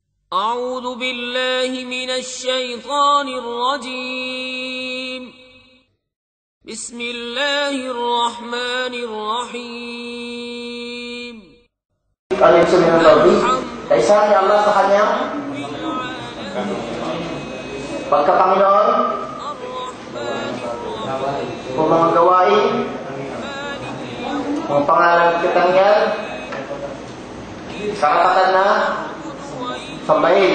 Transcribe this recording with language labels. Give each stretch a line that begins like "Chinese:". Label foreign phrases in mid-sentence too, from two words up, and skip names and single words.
Arabic: أعوذ بالله من الشيطان الرجيم. بسم الله الرحمن الرحيم.
Filipino: Ano yung sabihin ng tawhid? Kaisahan ni Allah sa kanyang pagkapanginoon, kung mga gawain, kung pangalan at katangian, karapatan na sambahin.